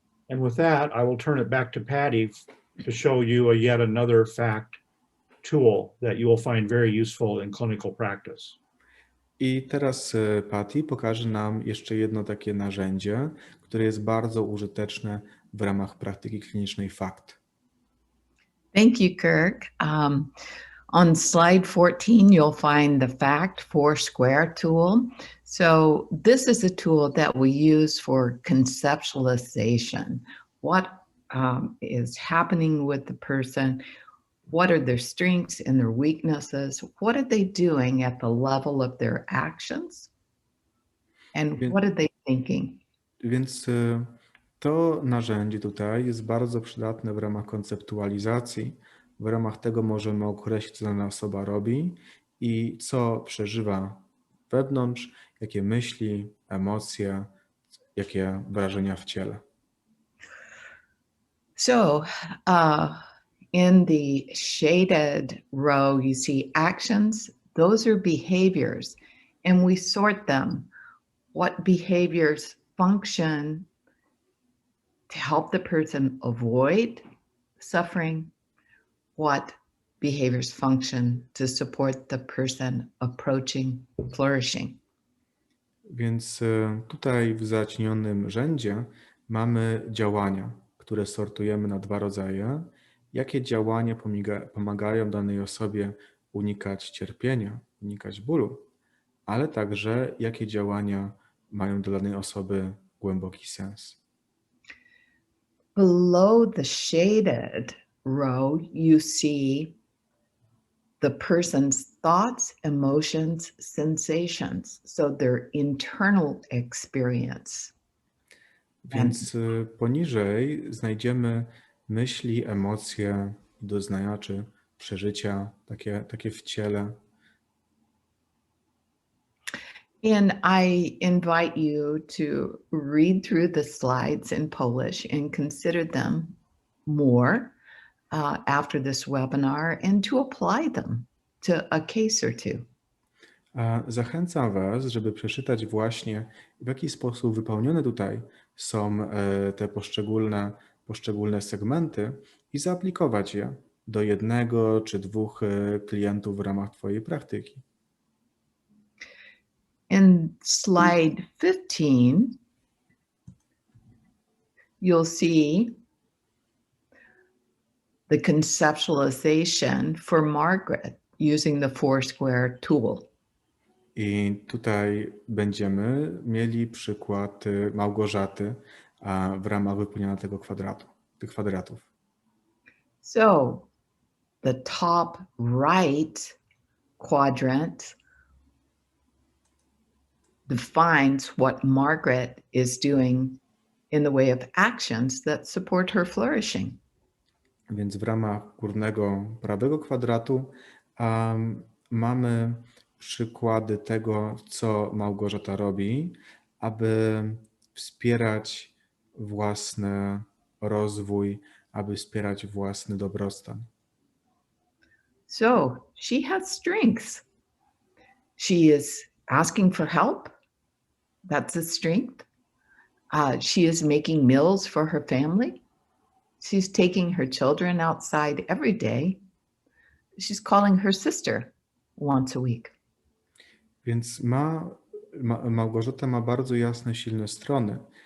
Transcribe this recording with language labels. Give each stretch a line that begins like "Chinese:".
English: And with that, I will turn it back to Patti to show you yet another FACT tool that you will find very useful in clinical practice.
Polish: I teraz Pati pokaże nam jeszcze jedno takie narzędzie, które jest bardzo użyteczne w ramach praktyki klinicznej FACT.
English: Thank you, Kirk. On slide 14, you'll find the FACT Foursquare tool. So this is a tool that we use for conceptualization. What is happening with the person? What are their strengths and their weaknesses? What are they doing at the level of their actions? And what are they thinking?
Polish: Więc to narzędzie tutaj jest bardzo przydatne w ramach konceptualizacji. W ramach tego możemy określić, co dana osoba robi i co przeżywa wewnątrz, jakie myśli, emocje, jakie wrażenia w ciele.
English: So in the shaded row, you see actions. Those are behaviors, and we sort them. What behaviors function to help the person avoid suffering? What behaviors function to support the person approaching flourishing?
Polish: Więc tutaj w zacienionym rzędzie mamy działania, które sortujemy na dwa rodzaje. Jakie działania pomagają danej osobie unikać cierpienia, unikać bólu, ale także jakie działania mają dla danej osoby głęboki sens.
English: Below the shaded row, you see the person's thoughts, emotions, sensations, so their internal experience.
Polish: Więc poniżej znajdziemy myśli, emocje, doznania czy przeżycia takie w ciele.
English: And I invite you to read through the slides in Polish and consider them more after this webinar and to apply them to a case or two.
Polish: Zachęcam Was, żeby przeczytać właśnie, w jaki sposób wypełnione tutaj są te poszczególne segmenty i zaaplikować je do jednego czy dwóch klientów w ramach Twojej praktyki.
English: In slide 15, you'll see the conceptualization for Margaret using the Foursquare tool.
Polish: I tutaj będziemy mieli przykład Małgorzaty w ramach wypełniania tych kwadratów.
English: So the top right quadrant defines what Margaret is doing in the way of actions that support her flourishing.
Polish: Więc w ramach górnego prawego kwadratu mamy przykłady tego, co Małgorzata robi, aby wspierać własny rozwój, aby wspierać własny dobrostan.
English: So she has strengths. She is asking for help. That's a strength. She is making meals for her family. She's taking her children outside every day. She's calling her sister once a week.
Polish: Więc Małgorzata ma bardzo jasne, silne strony.